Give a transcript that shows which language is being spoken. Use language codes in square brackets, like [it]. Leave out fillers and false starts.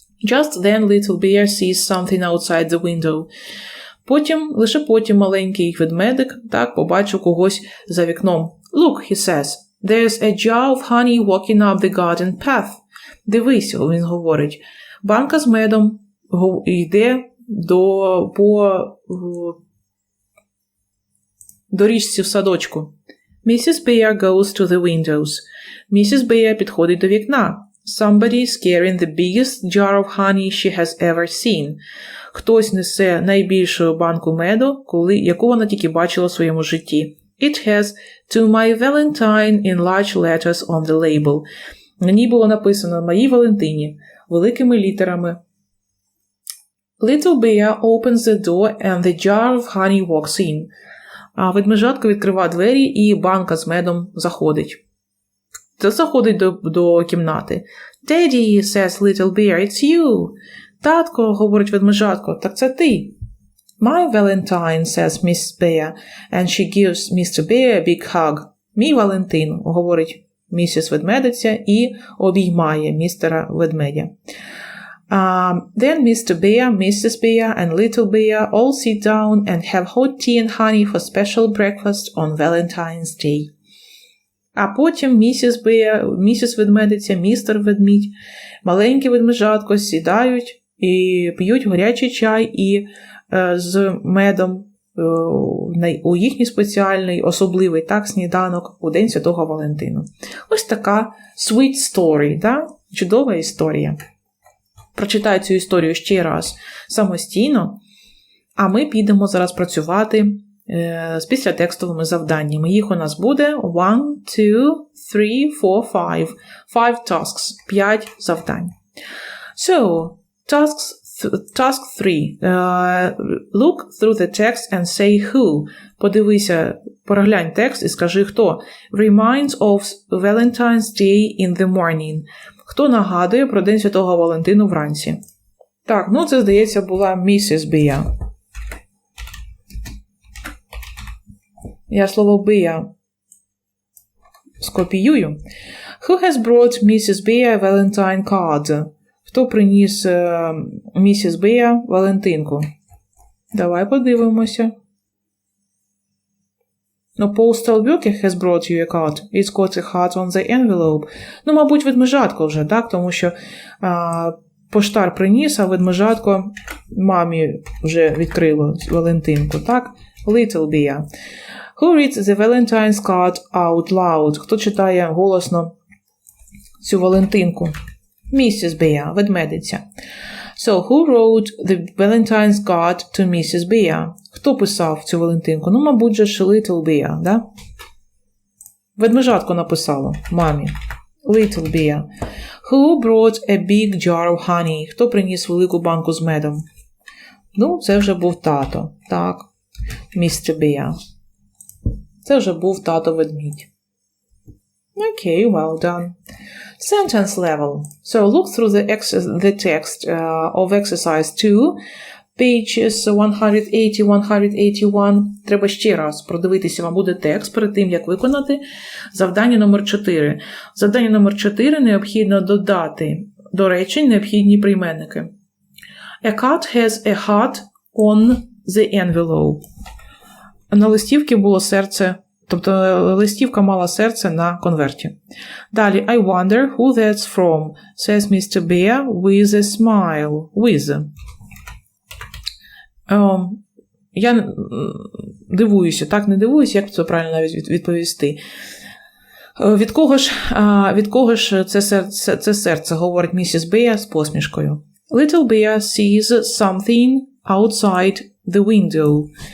[en] Just then little bear sees something outside the window. [uk] Лише потім маленький ведмедик побачив когось за вікном. [en] Look, he says, there's a jar of honey walking up the garden path. [uk] Дивись, він говорить, банка з медом йде по доріжці в садочку. [en] Mrs. Bear goes to the windows. [uk] Місіс Bear підходить до вікна. [en] Somebody is carrying the biggest jar of honey she has ever seen. [uk] Хтось несе найбільшу банку меду, яку вона тільки бачила в своєму житті. [en] It has to my Valentine in large letters on the label. [uk] На ній було написано «Моїй Валентині» великими літерами. [en] Little bear opens the door and the jar of honey walks in. [uk] А ведмежатка відкриває двері і банка з медом заходить. Заходить до кімнати. [en] Daddy, says little bear, it's you. [uk] Татко, говорить ведмежатко, так це ти. [en] My Valentine, says Miss Bear, and she gives Mr. Bear a big hug. [uk] Мій Валентин, говорить місіс ведмедиця і обіймає містера ведмедя. [en] Then Mr. Bear, Mrs. Bear, and Little Bear all sit down and have hot tea and honey for special breakfast on Valentine's Day. [uk] А потім місіс ведмедиця, містер ведмідь, маленьке ведмежатко сідають і п'ють гарячий чай і з медом у їхній спеціальний, особливий сніданок у День Святого Валентину. Ось така [en] sweet story, [uk] Чудова історія. Прочитаю цю історію ще раз самостійно, а ми підемо зараз працювати з післятекстовими завданнями. Їх у нас буде 1, 2, 3, 4, 5. [en] 5 tasks. [uk] 5 завдань. [en] So, task 3. Look through the text and say who. [uk] Подивися, переглянь текст і скажи хто. [en] Reminds of Valentine's Day in the morning. [uk] Хто нагадує про День Святого Валентину вранці? Так, ну це, здається, була місіс Бія. Я слово Бія скопіюю. [en] Who has brought Mrs. Bia a Valentine card? [uk] Хто приніс місіс Бія Валентинку? Давай подивимося. [en] No, postal worker has brought you a card. It's got a heart on the envelope. [uk] Ну, мабуть, ведмежатко вже, так? Тому що поштар приніс, а ведмежатко мамі вже відкрило Валентинку, так? [en] Little Bia. Who reads the Valentine's card out loud? [uk] Хто читає голосно цю Валентинку? [en] Mrs. Bia, ведмедиця. So, who wrote the Valentine's card to Mrs. Bia? [uk] Хто писав цю Валентинку? Ну, мабуть, же Little Bia, да? Ведмежатко написало мамі. [en] Little Bia. Who brought a big jar of honey? [uk] Хто приніс велику банку з медом? Ну, це вже був тато. Так. Mr. Bia. Це вже був тато-ведмідь. [en] Okay, well done. Sentence level. So look through the text of exercise 2, pages 180-181. [uk] Треба ще раз продивитися, вам буде текст перед тим, як виконати завдання номер 4. Завдання номер 4 необхідно додати до речень необхідні прийменники. [en] A cat has a heart on the envelope. [uk] На листівці було серце, тобто листівка мала серце на конверті. [en] Далі, I wonder who that's from, says Mr. Bear with a smile. With. [uk] Я дивуюся, так не дивуюся, як це правильно навіть відповісти. Від кого ж це серце, говорить місіс Bear з посмішкою. [en] Little Bear sees something outside the window.